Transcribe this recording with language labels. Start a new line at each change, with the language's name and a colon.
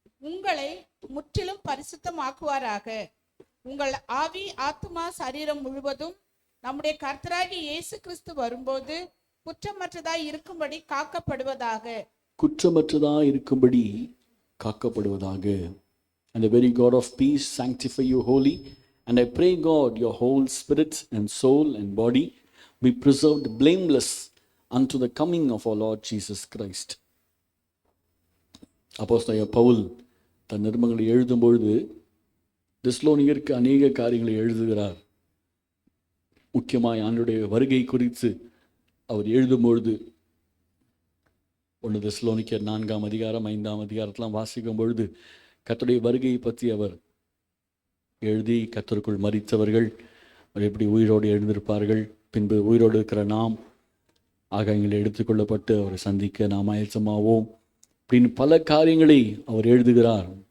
Tamil: உங்களை முற்றிலும் பரிசுத்தமாக்குவாராக. உங்கள் ஆவி, ஆத்துமா, சரீரம் முழுவதும் நம்முடைய கர்த்தராகிய இயேசு கிறிஸ்து வரும்போது குற்றமற்றதாய் இருக்கும்படி காக்கப்படுவதாக. குற்றமற்றதாய் இருக்கும்படி காக்கப்படுவதாக.
English: And the very God of peace sanctify you wholly, and I pray God your whole spirit and soul and body be preserved blameless unto the coming of our Lord Jesus Christ.
Tamil: அப்போஸ்தலனாகிய பவுல் தன் நிருபங்களை எழுதும்பொழுது தெசலோனிக்கருக்கு அநேக காரியங்களை எழுதுகிறார். முக்கியமாய் ஆண்டவருடைய வருகை குறித்து அவர் எழுதும்பொழுது 1 தெசலோனிக்கேயர் 4ஆம் அதிகாரம் 5ஆம் அதிகாரத்தெல்லாம் வாசிக்கும் பொழுது கர்த்தருடைய வருகையை பற்றி அவர் எழுதி, கர்த்தருக்குள் மரித்தவர்கள் எப்படி உயிரோடு எழுந்திருப்பார்கள், பின்பு உயிரோடு இருக்கிற நாம் ஆகாயங்களில் எடுத்துக்கொள்ளப்பட்டு அவரை சந்திக்க நாம் ஆயத்தமாவோம் அப்படின்னு பல காரியங்களை அவர் எழுதுகிறார்.